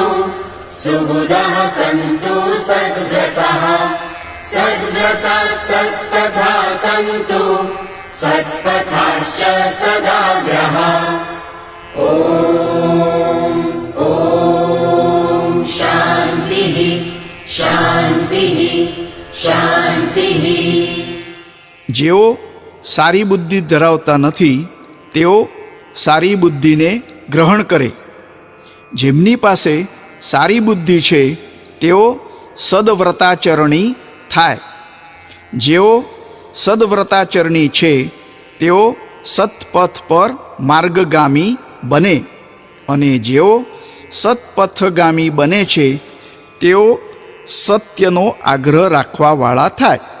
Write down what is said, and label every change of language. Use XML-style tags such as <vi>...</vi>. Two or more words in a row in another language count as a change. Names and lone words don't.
<sa>सुबुधः सन्तु सद्व्रतः सद्व्रतः सत्पथा सन्तु सत्पथाश्च सदाग्रह ॐ शान्तिः शान्तिः शान्तिः।</sa> <gu>જેઓ સારી બુદ્ધિ ધરાવતા નથી તેઓ સારી બુદ્ધિને ગ્રહણ કરે. જેમની પાસે સારી બુદ્ધિ છે તેઓ સદવ્રતાચરણી થાય. જેઓ સદવ્રતાચરણી છે તેઓ સત્પથ પર માર્ગગામી બને અને જેઓ સત્પથગામી બને છે તેઓ સત્યનો આગ્રહ રાખવાવાળા થાય.</gu>